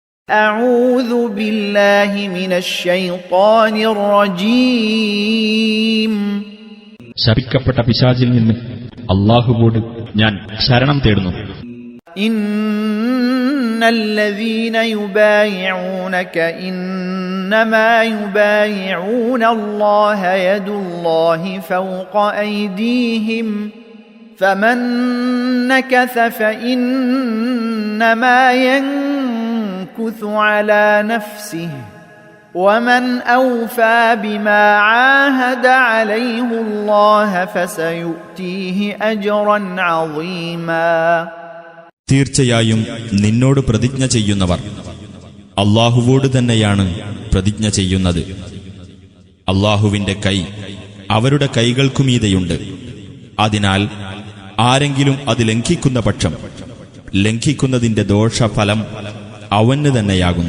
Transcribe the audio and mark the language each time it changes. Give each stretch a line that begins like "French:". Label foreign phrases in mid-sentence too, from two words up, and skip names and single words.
Arabic: أعوذ بالله من الشيطان الرجيم.
Malayalam: ശപിക്കപ്പെട്ട പിശാചിൽ നിന്ന് അല്ലാഹുവോട് ഞാൻ ശരണം തേടുന്നു.
Arabic: إن الذين يبايعونك إنما يبايعون الله يد الله فوق أيديهم فمن نكث فإنما ينكث على نفسه ومن أوفى بما عاهد عليه الله فسيؤتيه أجرا عظيما.
Malayalam: തീർച്ചയായും നിന്നോട് പ്രതിജ്ഞ ചെയ്യുന്നവർ അല്ലാഹുവോട് തന്നെയാണ് പ്രതിജ്ഞ ചെയ്യുന്നത്. അല്ലാഹുവിന്റെ കൈ അവരുടെ കൈകൾക്കുമീതെയുണ്ട്. അതിനാൽ ആരെങ്കിലും അത് ലംഘിക്കുന്ന പക്ഷം ലംഘിക്കുന്നതിന്റെ ദോഷഫലം അവന് തന്നെയാകുന്നു.